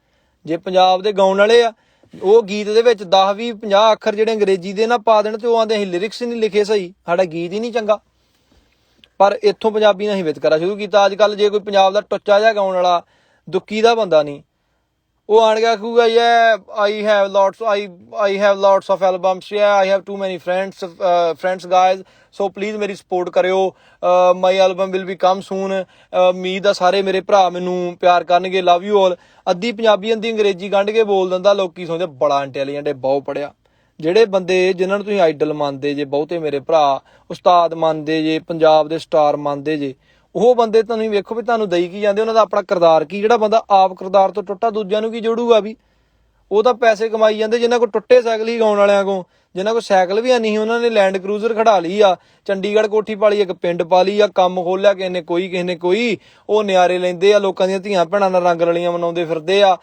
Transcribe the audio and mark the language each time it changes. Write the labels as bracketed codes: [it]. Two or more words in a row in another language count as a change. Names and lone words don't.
[pa] ਜੇ ਪੰਜਾਬ ਦੇ ਗਾਉਣ ਵਾਲੇ ਆ, ਉਹ ਗੀਤ ਦੇ ਵਿੱਚ 10-20-50 ਅੱਖਰ ਜਿਹੜੇ ਅੰਗਰੇਜ਼ੀ ਦੇ ਨਾ ਪਾ ਦੇਣ, ਤੇ ਉਹ ਆਂਦੇ ਅਸੀਂ ਲਿਰਿਕਸ ਨਹੀਂ ਲਿਖੇ ਸਹੀ, ਸਾਡਾ ਗੀਤ ਹੀ ਨਹੀਂ ਚੰਗਾ। ਪਰ ਇੱਥੋਂ ਪੰਜਾਬੀ ਨੇ ਅਸੀਂ ਵਿਤਕਰਾ ਸ਼ੁਰੂ ਕੀਤਾ। ਅੱਜ ਕੱਲ੍ਹ ਜੇ ਕੋਈ ਪੰਜਾਬ ਦਾ ਟੁੱਚਾ ਜਿਹਾ ਗਾਉਣ ਵਾਲਾ, ਦੁੱਕੀ ਦਾ ਬੰਦਾ ਨਹੀਂ, ਉਹ ਆਣ ਗਿਆ ਕਹੂਗਾ [en] I have lots of albums, I have too many friends guys, so please [pa] ਮੇਰੀ ਸਪੋਰਟ ਕਰਿਓ, [en] my album will be come soon, [pa] ਉਮੀਦ ਆ ਸਾਰੇ ਮੇਰੇ ਭਰਾ ਮੈਨੂੰ ਪਿਆਰ ਕਰਨਗੇ, [en] love you all। [pa] ਅੱਧੀ ਪੰਜਾਬੀ ਅੱਧੀ ਅੰਗਰੇਜ਼ੀ ਗੰਢ ਕੇ ਬੋਲ ਦਿੰਦਾ, ਲੋਕੀ ਸੋਚਦੇ ਬੜਾ ਇੰਟੈਲੀਜੈਂਟ ਹੈ, ਬਹੁਤ ਪੜ੍ਹਿਆ। ਜਿਹੜੇ ਬੰਦੇ ਜਿਨ੍ਹਾਂ ਨੂੰ ਤੁਸੀਂ ਆਈਡਲ ਮੰਨਦੇ ਜੇ, ਬਹੁਤੇ ਮੇਰੇ ਭਰਾ ਉਸਤਾਦ ਮੰਨਦੇ ਜੇ, ਪੰਜਾਬ ਦੇ ਸਟਾਰ ਮੰਨਦੇ ਜੇ, ਉਹ ਬੰਦੇ ਤੁਹਾਨੂੰ ਵੇਖੋ ਵੀ ਤੁਹਾਨੂੰ ਦਈ ਕੀ ਜਾਂਦੇ, ਉਹਨਾਂ ਦਾ ਆਪਣਾ ਕਿਰਦਾਰ ਕੀ। ਜਿਹੜਾ ਬੰਦਾ ਆਪ ਕਿਰਦਾਰ ਤੋਂ ਟੁੱਟਾ ਦੂਜਿਆਂ ਨੂੰ ਕੀ ਜੋੜੂਗਾ ਵੀ। ਉਹ ਤਾਂ ਪੈਸੇ ਕਮਾਈ ਜਾਂਦੇ, ਜਿਨ੍ਹਾਂ ਕੋਲ ਟੁੱਟੇ ਸਾਈਕਲ ਹੀ ਗਾਉਣ ਵਾਲਿਆਂ ਕੋਲ, ਜਿਨ੍ਹਾਂ ਕੋਲ ਸਾਈਕਲ ਵੀ ਨਹੀਂ, ਉਹਨਾਂ ਨੇ ਲੈਂਡ ਕਰੂਜ਼ਰ ਖੜਾ ਲਈ ਆ, ਚੰਡੀਗੜ੍ਹ ਕੋਠੀ ਪਾ ਲਈ, ਇੱਕ ਪਿੰਡ ਪਾ ਲਈ ਆ, ਕੰਮ ਖੋਲਿਆ ਕਿਸੇ ਨੇ ਕੋਈ, ਉਹ ਨਿਆਰੇ ਲੈਂਦੇ ਆ, ਲੋਕਾਂ ਦੀਆਂ ਧੀਆਂ ਭੈਣਾਂ ਨਾਲ ਰੰਗ ਰਲੀਆਂ ਮਨਾਉਂਦੇ ਫਿਰਦੇ ਆ।